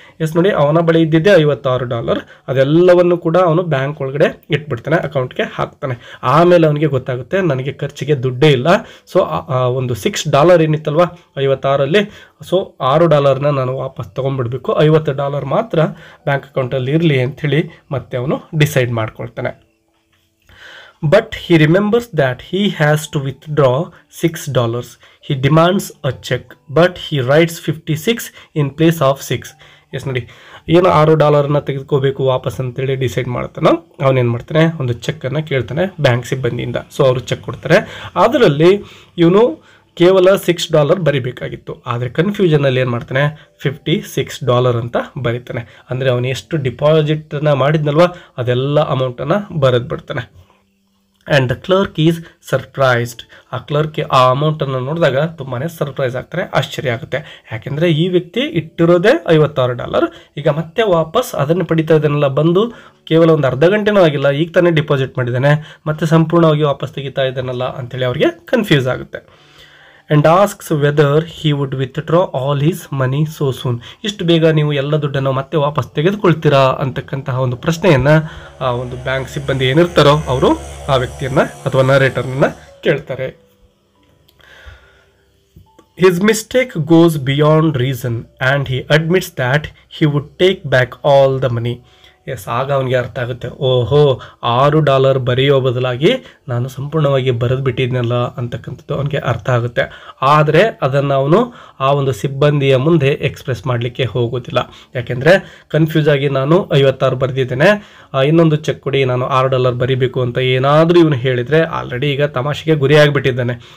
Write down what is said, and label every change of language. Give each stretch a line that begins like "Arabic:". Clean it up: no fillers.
Kannada: S ನೋಡಿ, ಅವನ ಬಳಿ ಇದ್ದಿದ್ದೆ $56, ಅದೆಲ್ಲವನ್ನು ಕೂಡ ಅವನು ಬ್ಯಾಂಕ್ ಒಳಗಡೆ ಇಟ್ಬಿಡ್ತಾನೆ, ಅಕೌಂಟ್ಗೆ ಹಾಕ್ತಾನೆ. ಆಮೇಲೆ ಅವನಿಗೆ ಗೊತ್ತಾಗುತ್ತೆ ನನಗೆ ಖರ್ಚಿಗೆ ದುಡ್ಡೇ ಇಲ್ಲ, ಸೊ ಒಂದು $6 ಏನಿತ್ತಲ್ವ 56ರಲ್ಲಿ, ಸೊ $6 ನಾನು ವಾಪಸ್ ತೊಗೊಂಡ್ಬಿಡ್ಬೇಕು, $50 ಮಾತ್ರ ಬ್ಯಾಂಕ್ ಅಕೌಂಟಲ್ಲಿ ಇರಲಿ ಅಂಥೇಳಿ ಮತ್ತೆ ಅವನು decide ಮಾಡ್ಕೊಳ್ತಾನೆ.
English: But he remembers that he has to withdraw $6. He demands a check, but he writes 56 in place of 6.
Kannada: S ನೋಡಿ, ಏನು $6 ತೆಗೆದುಕೋಬೇಕು ವಾಪಸ್ ಅಂತೇಳಿ ಡಿಸೈಡ್ ಮಾಡ್ತಾನೋ ಅವನೇನು ಮಾಡ್ತಾನೆ, ಒಂದು ಚೆಕ್ಕನ್ನು ಕೇಳ್ತಾನೆ ಬ್ಯಾಂಕ್ ಸಿಬ್ಬಂದಿಯಿಂದ. ಸೊ ಅವರು ಚೆಕ್ ಕೊಡ್ತಾರೆ. ಅದರಲ್ಲಿ ಇವನು ಕೇವಲ $6 ಬರಿಬೇಕಾಗಿತ್ತು, ಆದರೆ ಕನ್ಫ್ಯೂಷನಲ್ಲಿ ಏನು ಮಾಡ್ತಾನೆ, $56 ಅಂತ ಬರೀತಾನೆ. ಅಂದರೆ ಅವನು ಎಷ್ಟು ಡಿಪಾಸಿಟನ್ನು ಮಾಡಿದ್ನಲ್ವ ಅದೆಲ್ಲ ಅಮೌಂಟನ್ನು ಬರೆದು ಬಿಡ್ತಾನೆ.
English: And the clerk is surprised.
Kannada: ಆ ಕ್ಲರ್ಕ್ ಆ ಅಮೌಂಟನ್ನು ನೋಡಿದಾಗ ತುಂಬಾ ಸರ್ಪ್ರೈಸ್ ಆಗ್ತಾರೆ, ಆಶ್ಚರ್ಯ ಆಗುತ್ತೆ. ಯಾಕೆಂದರೆ ಈ ವ್ಯಕ್ತಿ ಇಟ್ಟಿರೋದೇ $56, ಈಗ ಮತ್ತೆ ವಾಪಸ್ ಅದನ್ನು ಪಡಿತಾ ಇದ್ದಾನೆಲ್ಲ, ಬಂದು ಕೇವಲ ಒಂದು ಅರ್ಧ ಗಂಟೆನೂ ಆಗಿಲ್ಲ, ಈಗ ತಾನೇ ಡಿಪಾಸಿಟ್ ಮಾಡಿದ್ದಾನೆ, ಮತ್ತೆ ಸಂಪೂರ್ಣವಾಗಿ ವಾಪಸ್ ತೆಗಿತಾ ಇದ್ದಾನಲ್ಲ ಅಂಥೇಳಿ ಅವರಿಗೆ ಕನ್ಫ್ಯೂಸ್ ಆಗುತ್ತೆ.
English: And asks whether he would withdraw all his money so soon.
Kannada: ಇಷ್ಟು ಬೇಗ ನೀವು ಎಲ್ಲ ದುಡ್ಡನ್ನು ಮತ್ತೆ ವಾಪಸ್ ತೆಗೆದುಕೊಳ್ತೀರಾ ಅಂತಕ್ಕಂತಹ ಒಂದು ಪ್ರಶ್ನೆಯನ್ನು ಆ ಒಂದು ಬ್ಯಾಂಕ್ ಸಿಬ್ಬಂದಿ ಏನಿರ್ತಾರೋ ಅವರು ಆ ವ್ಯಕ್ತಿಯನ್ನು ಅಥವಾ ನರೇಟರ್ನ ಕೇಳ್ತಾರೆ.
English: His mistake goes beyond reason and he admits that he would take back all the money.
Kannada: S, ಆಗ ಅವನಿಗೆ ಅರ್ಥ ಆಗುತ್ತೆ, ಓಹೋ $6 ಬರೆಯೋ ಬದಲಾಗಿ ನಾನು ಸಂಪೂರ್ಣವಾಗಿ ಬರೆದು ಬಿಟ್ಟಿದ್ನಲ್ಲ ಅಂತಕ್ಕಂಥದ್ದು ಅವನಿಗೆ ಅರ್ಥ ಆಗುತ್ತೆ. ಆದರೆ ಅದನ್ನು ಅವನು ಆ ಒಂದು ಸಿಬ್ಬಂದಿಯ ಮುಂದೆ ಎಕ್ಸ್ಪ್ರೆಸ್ ಮಾಡಲಿಕ್ಕೆ ಹೋಗೋದಿಲ್ಲ. ಯಾಕೆಂದರೆ ಕನ್ಫ್ಯೂಸ್ ಆಗಿ ನಾನು $56 ಬರೆದಿದ್ದೇನೆ, ಇನ್ನೊಂದು ಚೆಕ್ ಕೊಡಿ, ನಾನು $6 ಬರಿಬೇಕು ಅಂತ ಏನಾದರೂ ಇವನು ಹೇಳಿದರೆ ಆಲ್ರೆಡಿ ಈಗ ತಮಾಷೆಗೆ ಗುರಿಯಾಗಿಬಿಟ್ಟಿದ್ದಾನೆ.